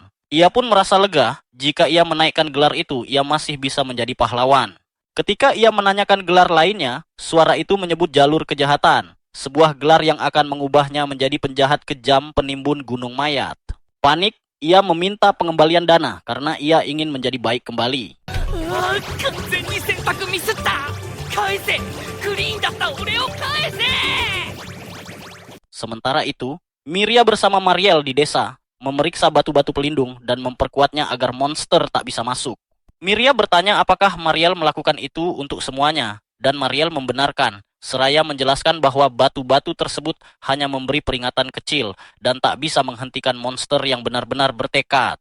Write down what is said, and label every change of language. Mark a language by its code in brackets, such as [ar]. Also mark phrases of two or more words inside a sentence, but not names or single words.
[id] Ia pun merasa lega jika ia menaikkan gelar itu, ia masih bisa menjadi pahlawan. Ketika ia menanyakan gelar lainnya, suara itu menyebut jalur kejahatan, sebuah gelar yang akan mengubahnya menjadi penjahat kejam penimbun gunung mayat. Panik, ia meminta pengembalian dana karena ia ingin menjadi baik kembali. [ja] 完全に選択ミスった。返せ、クリーンだった俺を返せ。 [id] Sementara itu, Miria bersama Mariel di desa memeriksa batu-batu pelindung dan memperkuatnya agar monster tak bisa masuk. Miria bertanya apakah Mariel melakukan itu untuk semuanya, dan Mariel membenarkan, seraya menjelaskan bahwa batu-batu tersebut hanya memberi peringatan kecil dan tak bisa menghentikan monster yang benar-benar bertekad.